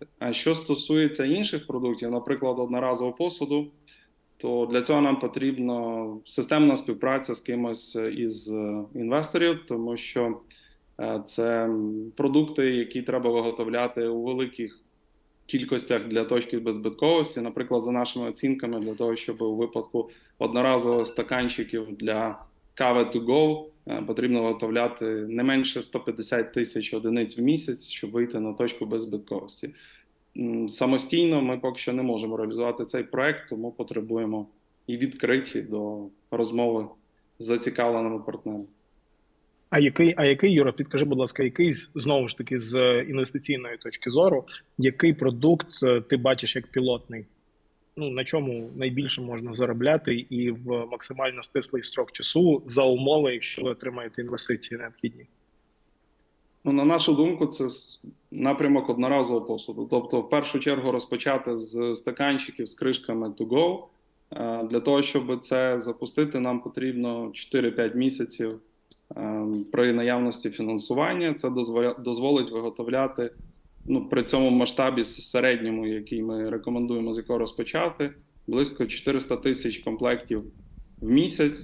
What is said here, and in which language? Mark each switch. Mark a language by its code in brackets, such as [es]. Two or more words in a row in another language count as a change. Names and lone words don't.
[uk] А що стосується інших продуктів, наприклад, одноразового посуду, то для цього нам потрібна системна співпраця з кимось із інвесторів, тому що це продукти, які треба виготовляти у великих кількостях для точки беззбитковості. Наприклад, за нашими оцінками, для того, щоб у випадку одноразових стаканчиків для кави [en] to go [uk] потрібно виготовляти не менше 150 тисяч одиниць в місяць, щоб вийти на точку беззбитковості. Самостійно ми поки що не можемо реалізувати цей проект, тому потребуємо і відкриті до розмови з зацікавленими партнерами. А який, Юра, підкажи, будь ласка, який, знову ж таки, з інвестиційної точки зору, який продукт ти бачиш як пілотний? Ну, на чому найбільше можна заробляти і в максимально стислий строк часу за умови, якщо ви отримаєте інвестиції необхідні? Ну, на нашу думку, це напрямок одноразового посуду. Тобто, в першу чергу, розпочати з стаканчиків з кришками [en] to go. [uk] Для того, щоб це запустити, нам потрібно 4-5 місяців при наявності фінансування. Це дозволить виготовляти, ну, при цьому масштабі середньому, який ми рекомендуємо, з якого розпочати, близько 400 тисяч комплектів в місяць.